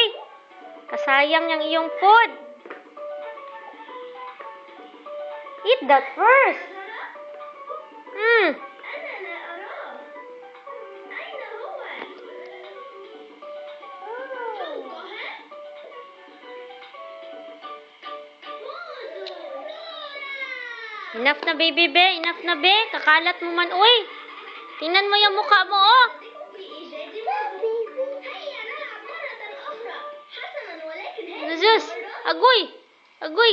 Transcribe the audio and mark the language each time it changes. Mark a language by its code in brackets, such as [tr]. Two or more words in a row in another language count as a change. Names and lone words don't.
[tl] Kasayang yung iyong food. [en] Eat that first. [tl] Enough na, baby be. Enough na, be. Kakalat mo man. Uy! Tingnan mo yung mukha mo, oh. [ceb] Diyos! Agoy! Agoy!